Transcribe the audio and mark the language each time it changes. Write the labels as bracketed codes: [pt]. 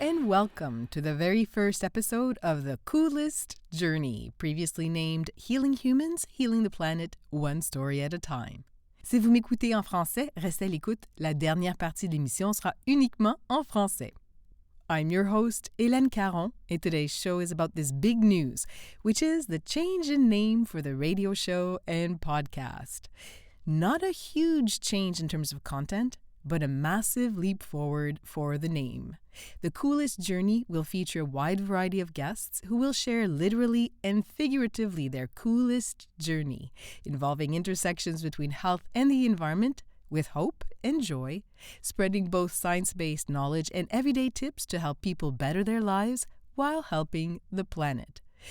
[en] welcome to the very first episode of The Coolest Journey, previously named Healing Humans, Healing the Planet, One Story at a Time. [fr] Si vous m'écoutez en français, restez à l'écoute. La dernière partie de l'émission sera uniquement en français. [en] I'm your host, Hélène Caron, and today's show is about this big news, which is the change in name for the radio show and podcast. Not a huge change in terms of content, but a massive leap forward for the name. The Coolest Journey will feature a wide variety of guests who will share literally and figuratively their coolest journey, involving intersections between health and the environment, with hope and joy, spreading both science-based knowledge and everyday tips to help people better their lives while helping the planet.